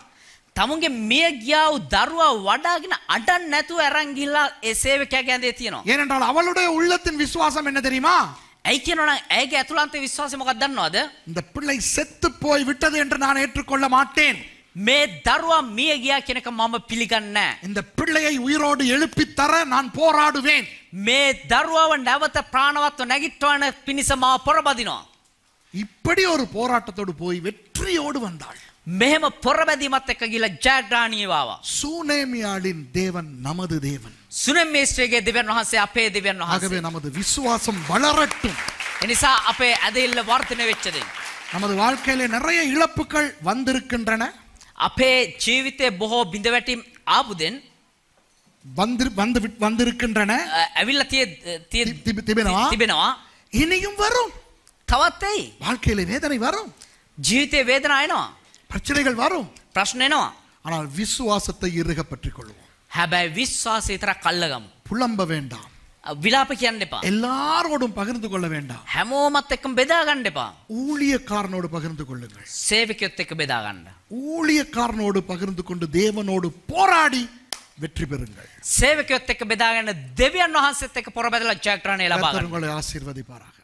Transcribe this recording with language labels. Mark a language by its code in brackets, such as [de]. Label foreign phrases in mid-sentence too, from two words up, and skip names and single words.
[si] තමුන්ගේ මිය ගියා වූ දරුවා වඩාගෙන අඬන්න නැතුව අරන් ගිහිල්ලා ඒ සේවකයාගේ ඇඳේ තියනවා. [ta] ஏனென்றால் அவளுடைய உள்ளத்தின் விசுவாசம் என்ன தெரியுமா? [si] ඇයි කියනවනම් ඇයගේ ඇතුළාන්ත විශ්වාසය මොකක්ද දන්නවද? [ta] இந்த பிள்ளை செத்து போய் விட்டது என்று நான் ஏற்றுக்கொள்ள மாட்டேன். [si] මේ දරුවා මිය ගියා කියන එක මම පිළිගන්නේ නැහැ. [ta] இந்த பிள்ளையை உயிரோடு எழுப்பி தர நான் போராடுவேன். [si] මේ දරුවාව නැවත ප්‍රාණවත්ව නැගිටවන පිණිස මාව පොරබදිනවා. [ta] இப்படி ஒரு போராட்டத்தோடு போய் வெற்றியோடு வந்தாள். [si] මෙහෙම පොරබැදීමත් එක්ක ගිහලා ජයග්‍රහණීව ආවා. [ta] சூனேமியாளின் தேவன் நமது தேவன். [si] සුනෙමේස්ට්‍රේගේ දෙවියන් වහන්සේ අපේ දෙවියන් වහන්සේ. [ta] ஆகவே நமது விசுவாசம் வளரட்டும். [si] එනිසා අපේ ඇදහිල්ල වර්ධනය වෙච්ච දෙයක්. [ta] நமது வாழ்க்கையிலே நிறைய இழப்புகள் வந்திருக்கின்றன. [si] අපේ ජීවිතේ බොහෝ බිඳවැටීම් ආපුදෙන් [ta] வந்திருக்கின்றன. [si] ඇවිල්ලා [ta] திபெனவா இனியும் வரும். [si] තවත් එයි. [ta] வாழ்க்கையிலே வேதனை வரும். [si] ජීවිතේ වේදනා එනවා. [ta] பிரச்சனைகள் வரும். [si] ප්‍රශ්න එනවා. [ta] ஆனால் விசுவாசத்தை இறுக பற்றிக் கொள்வோம். [si] හැබැයි විශ්වාසය විතරක් අල්ලගමු. [ta] புலம்ப வேண்டாம். [si] විලාප කියන්න එපා. [ta] எல்லாரோடும் பகிர்ந்து கொள்ள வேண்டாம். [si] හැමෝමත් එක්කම බෙදා ගන්න එපා. [ta] ஊழியக்காரனோடு பகிர்ந்து கொள்ளுங்கள். [si] සේවකයොත් එක්ක බෙදා ගන්න. [ta] ஊழியக்காரனோடு பகிர்ந்து கொண்டு தேவனோடு போராடி வெற்றி பெறுங்கள். [si] සේවකයොත් එක්ක බෙදාගෙන දෙවියන් වහන්සේත් එක්ක පොරබැදලා ජයග්‍රහණය ලබා [ta] கர்த்தர் [si] ගන්න. [ta] உங்களை ஆசீர்வதிப்பாராக.